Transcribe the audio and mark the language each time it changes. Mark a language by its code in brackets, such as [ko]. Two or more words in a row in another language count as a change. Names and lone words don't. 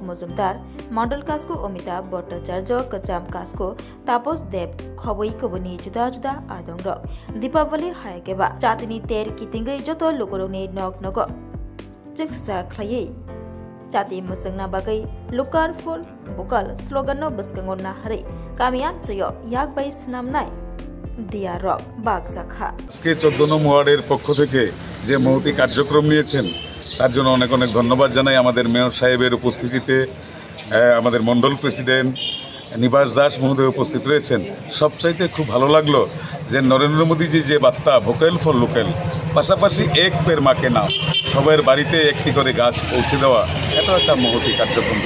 [trp] मजुमदार मंडल कास्को अमिताभ भट्टाचार्य कचाम कास्को तापस देव खबै कबनि जुदा जुदा आदंग दीपावली हायकेबा जातिनि तेर कितिंगै जतो लुकुरंनि नग नग जोंसा खलायै जाति मुसंना बागै लुकार फुल बुकाल स्लोगान बसगंगो नाहरै गामियान चयो याक बाई सुनामनाय দিয়া রক বাগজাখা [bn] আজকে 14 নং ওয়ার্ডের পক্ষ থেকে যে মহতি কার্যক্রম নিয়েছেন তার জন্য অনেক অনেক ধন্যবাদ জানাই। আমাদের মেয়র সাহেবের উপস্থিতিতে আমাদের মন্ডল প্রেসিডেন্ট নিবাস দাস মহোদয় উপস্থিত রয়েছেন। সবচাইতে খুব ভালো লাগলো যে নরেন্দ্র মোদীজি যে বার্তা [en] vocal for local, [bn] পাশাপাশি [hi] एक पेड़ माँ के नाम, [bn] সবার বাড়িতে একটি করে গাছ পৌঁছে দেওয়া, এটা একটা মহতি কার্যক্রম।